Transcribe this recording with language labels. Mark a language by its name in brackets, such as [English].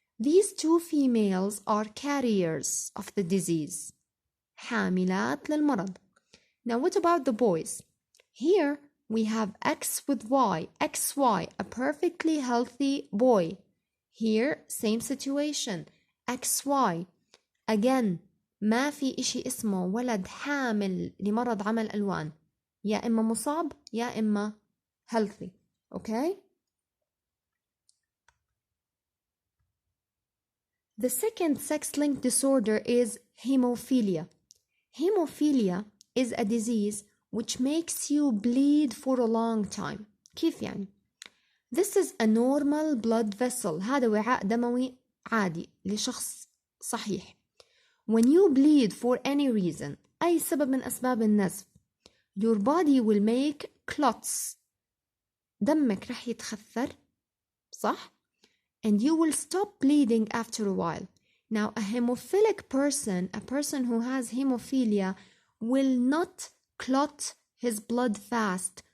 [English] These two females are carriers of the disease. [Arabic] حاملات للمرض. [English] Now what about the boys? Here we have X with Y, XY, a perfectly healthy boy. Here, same situation, XY. Again, [Arabic] ما في إشي اسمه ولد حامل لمرض عمى الألوان. يا إما مصاب يا إما [English] healthy. Okay? The second sex-linked disorder is hemophilia. Hemophilia is a disease which makes you bleed for a long time. [Arabic] كيف يعني؟ [English] This is a normal blood vessel. [Arabic] هذا وعاء دموي عادي لشخص صحيح. [English] When you bleed for any reason, [Arabic] أي سبب من أسباب النزف, [English] your body will make clots. [Arabic] دمك رح يتخثر, صح? [English] And you will stop bleeding after a while. Now, a hemophilic person, a person who has hemophilia, will not clot his blood fast.